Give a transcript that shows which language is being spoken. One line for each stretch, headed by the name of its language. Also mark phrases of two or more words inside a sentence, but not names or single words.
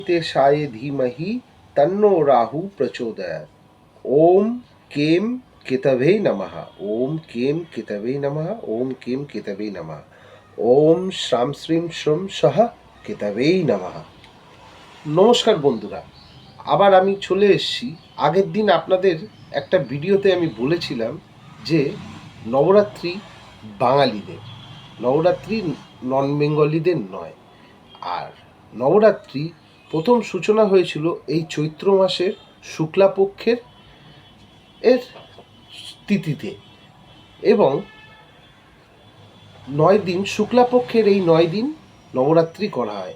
Sanskrit: तेषाय धीमहि तन्नो राहु प्रचोदयात्। ओम केम केतवे नमः। ओम केम केतवे नमः। ओम केम केतवे नमः। ओम श्राम श्रीम श्रम सह কেতবে নমঃ।
Bangla: নমস্কার বন্ধুরা, আবার আমি চলে এসেছি। আগের দিন আপনাদের একটা ভিডিওতে আমি বলেছিলাম যে নবরাত্রি বাঙালিদের, নবরাত্রি নন বেঙ্গলিদের নয়। আর নবরাত্রি প্রথম সূচনা হয়েছিল এই চৈত্র মাসের শুক্লাপক্ষের তিথিতে, এবং 9 দিন শুক্লাপক্ষের এই 9 দিন নবরাত্রি করা হয়।